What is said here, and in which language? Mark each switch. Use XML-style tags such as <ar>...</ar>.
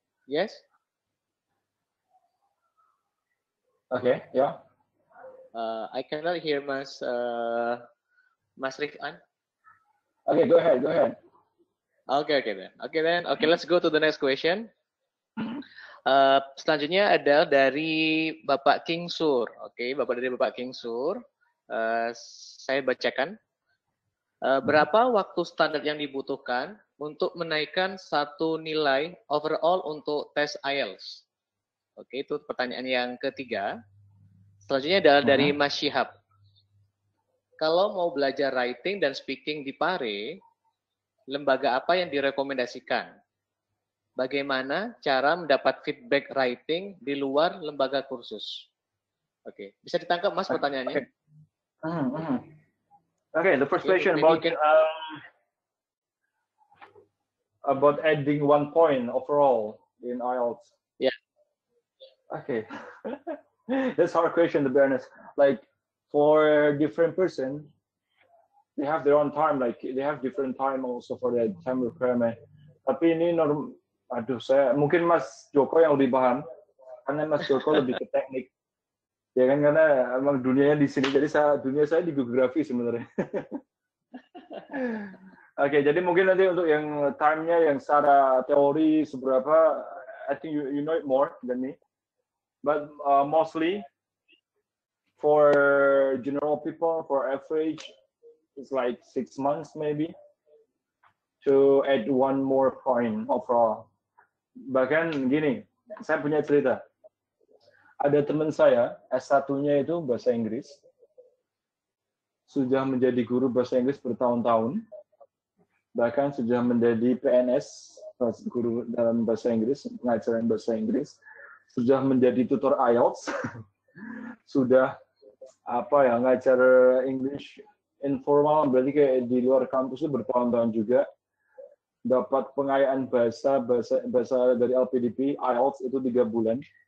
<en>Yes? Okay, yeah. I cannot hear Mas Rifan. Okay, go ahead. Okay then. Okay, let's go to the next question.</en> <id>Selanjutnya adalah dari Bapak King Sur. Oke, Bapak King Sur. Saya bacakan. Berapa waktu standar yang dibutuhkan untuk menaikkan satu nilai overall untuk tes IELTS? Oke, itu pertanyaan yang ketiga. Selanjutnya adalah dari Mas Syihab. Kalau mau belajar writing dan speaking di Pare, lembaga apa yang direkomendasikan? Bagaimana cara mendapat feedback writing di luar lembaga kursus? Oke, bisa ditangkap Mas pertanyaannya?</id> <en>Okay, the first question about adding 1 point overall in IELTS. Yeah. Okay, that's a hard question to be honest. Like for different person, they have their own time. Like they have different time also for the time requirement.</en> <id>Tapi ini mungkin Mas Joko yang lebih paham, karena Mas Joko lebih ke teknik. Ya kan, karena emang dunianya di sini, jadi dunia saya di geografi sebenarnya. Oke, jadi mungkin nanti untuk yang time-nya, yang secara teori seberapa,</id> <en>I think you know it more than me. But mostly for general people, for average, it's like 6 months maybe to add 1 more point overall.</en> <id>Bahkan gini, saya punya cerita. Ada teman saya, S1-nya itu bahasa Inggris, sudah menjadi guru bahasa Inggris bertahun-tahun, bahkan sudah menjadi PNS, guru dalam bahasa Inggris, pengajaran bahasa Inggris, sudah menjadi tutor IELTS, sudah ngajar English informal, berarti kayak di luar kampus itu bertahun-tahun juga, dapat pengayaan bahasa dari LPDP, IELTS itu 3 bulan.</id>